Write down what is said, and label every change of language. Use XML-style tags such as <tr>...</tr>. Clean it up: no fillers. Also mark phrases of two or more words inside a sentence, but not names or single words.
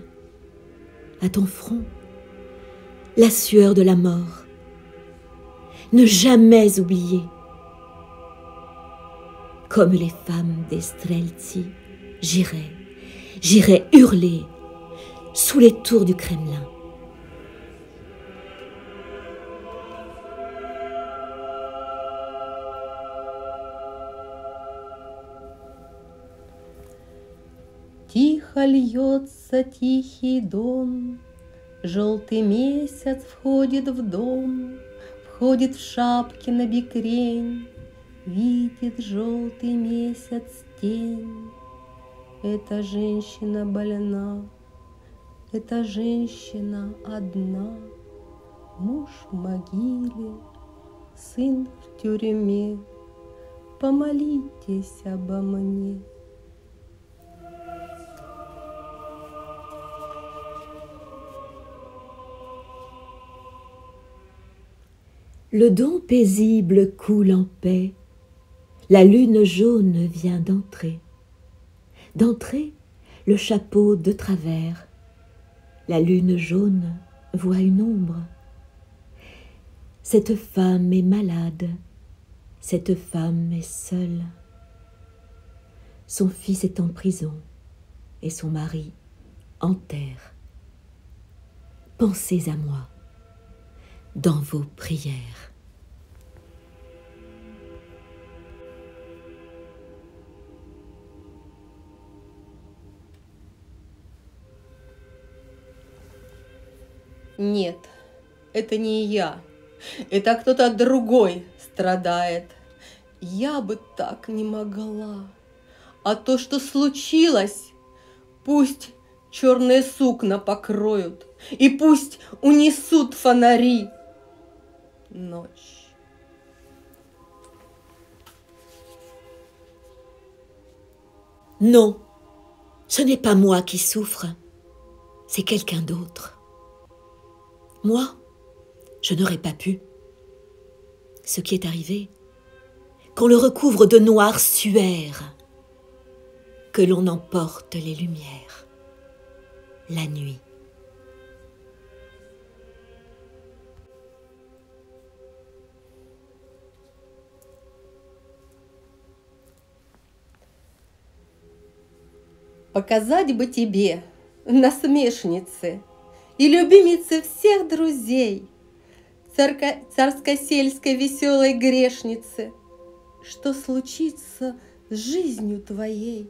<fr>À ton front, la sueur de la mort. Ne jamais oublier. Comme les femmes des Streltsy, j'irai hurler sous les tours du Kremlin.</fr> <ru>Тихо льется тихий дон, желтый месяц входит в дом, входит в шапке на бикрень, видит желтый месяц тень. Эта женщина больна, эта женщина одна, муж в могиле, сын в тюрьме, помолитесь обо мне.</ru> <fr>Le Don paisible coule en paix, la lune jaune vient d'entrer. D'entrer, le chapeau de travers, la lune jaune voit une ombre. Cette femme est malade, cette femme est seule. Son fils est en prison et son mari en terre. Pensez à moi dans vos prières.</fr> <ru>Нет, это не я, это кто-то другой страдает. Я бы так не могла. А то, что случилось, пусть черные сукна покроют, и пусть унесут фонари. Ночь.</ru> <fr>Non, ce n'est pas moi qui souffre, c'est quelqu'un d'autre. Moi, je n'aurais pas pu. Ce qui est arrivé, qu'on le recouvre de noir suaire, que l'on emporte les lumières, la nuit.</fr> <ru>Показать бы тебе, насмешнице и любимице всех друзей, царско-сельской веселой грешнице, что случится с жизнью твоей.</ru>